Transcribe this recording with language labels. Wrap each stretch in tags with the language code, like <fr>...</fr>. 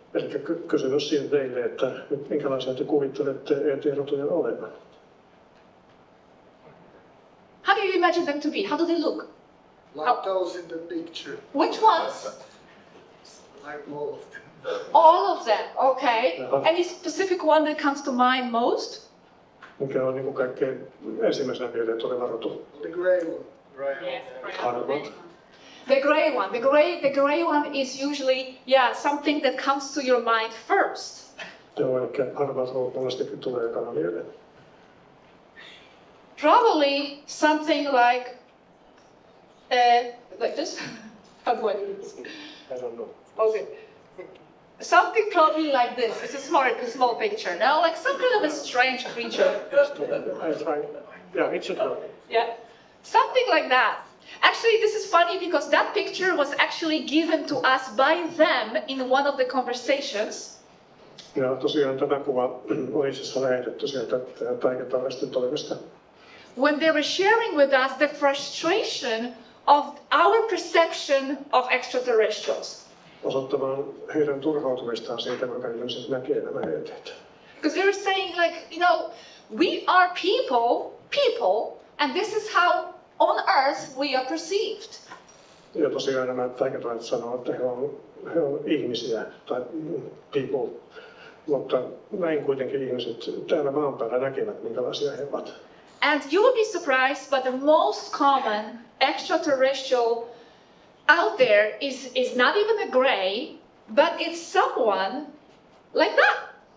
<fi>Eli kysymys siinä teille, että minkälaisia te kuvittelette ET-rotujen olevan?</fi> <en>How do you imagine them to be? How do they look? Like those in the picture. Which ones? Like all of them. All of them, okay. Any specific one that comes to mind most?</en> <fi>Mikä on niin kaikkein ensimmäisenä mieleen tuleva rotu?</fi> <en>The grey one.</en> <fi>Harvat.</fi> <en>The grey one. The grey one is usually, something that comes to your mind first.</en> <fi>Joo, eli harvat monestikin tulee ekana mieleen.</fi> <en>Probably something like this. How do I do this? I don't know. Okay. Something probably like this. It's a small picture. Now, like some kind of a strange creature. I try. Yeah, it should work. Yeah. Something like that. Actually, this is funny because that picture was actually given to us by them in one of the conversations.</en> <fi>Ja tosiaan tämä kuva oli siis lähetetty sieltä taikatalaisten toimesta.</fi> <en>When they were sharing with us the frustration of our perception of extraterrestrials.</en> <fi>Osoittamaan heidän turhautumistaan siitä, kuinka ihmiset näkee nämä ET:t.</fi> <en>Because they were saying we are people, and this is how on earth we are perceived.</en> <fi>Ja tosiaan nämä taikatalaiset sanoo, että he on ihmisiä tai people, mutta näin kuitenkin ihmiset täällä maan päällä näkevät, minkälaisia he ovat.</fi> <en>And you will be surprised, but the most common extraterrestrial out there is not even a gray, but it's someone like that.</en>